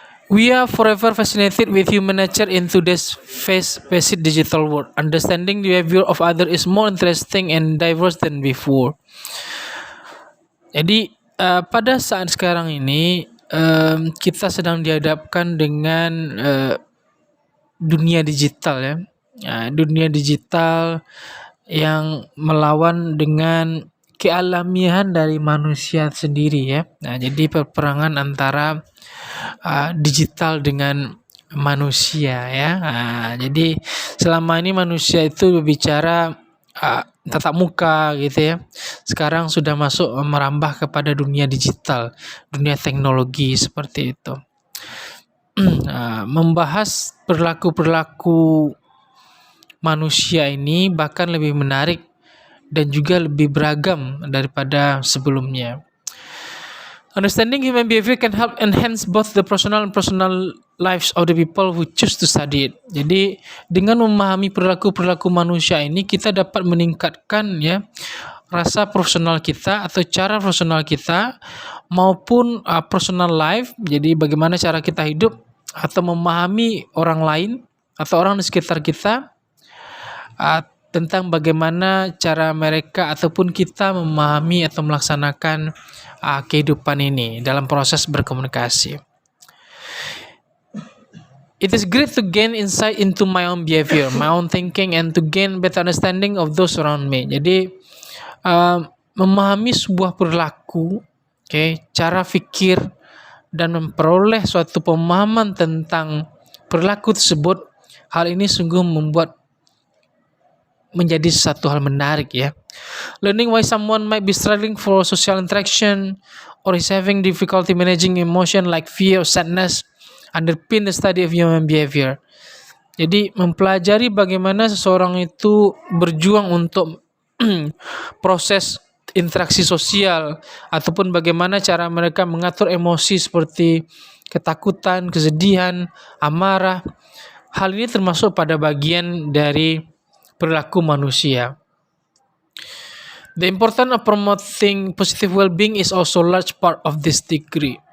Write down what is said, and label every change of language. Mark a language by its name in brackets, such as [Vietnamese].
[English] We are forever fascinated with human nature in today's fast-paced digital world. Understanding the behavior of others is more interesting and diverse than before. [Indonesian] Jadi pada saat sekarang ini kita sedang dihadapkan dengan dunia digital ya. Dunia digital yang melawan dengan kealamian dari manusia sendiri ya. Jadi peperangan antara digital dengan manusia ya. Jadi selama ini manusia itu berbicara tatap muka gitu ya. Sekarang sudah masuk merambah kepada dunia digital, dunia teknologi seperti itu. Membahas perilaku manusia ini bahkan lebih menarik dan juga lebih beragam daripada sebelumnya. [English] Understanding human behavior can help enhance both the personal and personal lives of the people who choose to study it. [Indonesian] Jadi dengan memahami perilaku manusia ini kita dapat meningkatkan ya rasa profesional kita atau cara profesional kita maupun [English] personal life. [Indonesian] Jadi bagaimana cara kita hidup atau memahami orang lain atau orang di sekitar kita tentang bagaimana cara mereka ataupun kita memahami atau melaksanakan kehidupan ini dalam proses berkomunikasi. [English] It is great to gain insight into my own behavior, my own thinking, and to gain better understanding of those around me. [Indonesian] Jadi memahami sebuah perilaku, cara pikir dan memperoleh suatu pemahaman tentang perilaku tersebut, hal ini sungguh menjadi satu hal menarik ya. [English] Learning why someone might be struggling for social interaction or is having difficulty managing emotion like fear or sadness underpin the study of human behavior. [Indonesian] Jadi mempelajari bagaimana seseorang itu berjuang untuk proses interaksi sosial ataupun bagaimana cara mereka mengatur emosi seperti ketakutan, kesedihan, amarah. Hal ini termasuk pada bagian dari perilaku manusia. [English] The importance of promoting positive well-being is also large part of this degree.